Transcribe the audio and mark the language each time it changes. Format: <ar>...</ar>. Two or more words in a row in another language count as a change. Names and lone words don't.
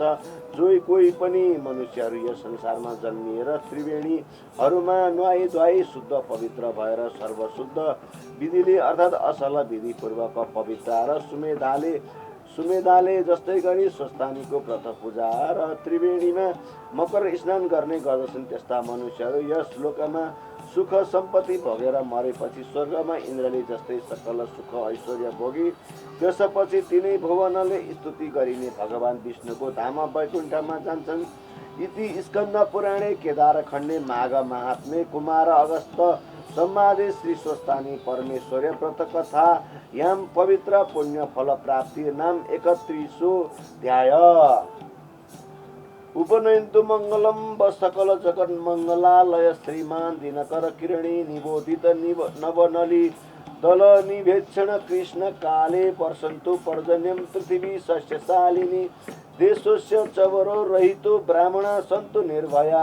<ne>जो कोही पनि मनुष्यहरू यस संसारमा जन्मिएर त्रिवेणीहरूमा नुहाई धुवाई शुद्ध पवित्र भएर सर्वशुद्ध विधिले अर्थात् असल विधिपूर्वक पवित्र र सुमेधाले जस्तै गरी स्वस्तानीको व्रत पूजा र त्रिवेणीमा मकर स्नान गर्ने गर्दछन्। त्यस्ता मनुष्यहरू यस लोकमा सुख सम्पत्ति भोगेर मरेपछि स्वर्गमा इन्द्रले जस्तै सकल सुख ऐश्वर्य भोगी त्यसपछि तिनै भुवनले स्तुति गरिने भगवान् विष्णुको धाम वैकुण्ठमा जान्छन्।</ne> <sa>इति स्कन्द पुराणे केदार खण्डे माघ महात्म्ये कुमार अगस्त सम्वादे श्री स्वस्तानी परमेश्वरी व्रत कथा याम पवित्र पुण्य फल प्राप्ति नाम 31ोऽध्याय। उपनयन्तु मङ्गलम व सकल जगन् मङ्गलालय श्रीमान दिनकर किरणी निबोधित नवनली दल निभेक्षण कृष्ण काले वर्षन्तु पर्जन्यं पृथिवी सस्यशालिनी देशस्य चवरो रहितो ब्राह्मणा सन्तु निर्भया</sa>